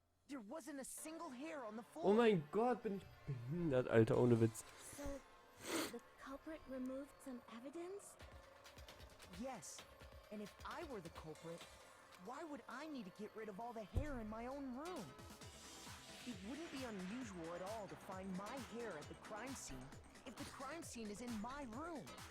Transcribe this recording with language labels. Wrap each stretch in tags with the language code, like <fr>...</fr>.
<en>There wasn't a single hair on the floor.</en> <de>Oh mein Gott, bin ich behindert, Alter, ohne Witz.</de> <en>So, the culprit removed some evidence? Yes. And if I were the culprit, why would I need to get rid of all the hair in my own room? It wouldn't be unusual at all to find my hair at the crime scene if the crime scene is in my room.</en>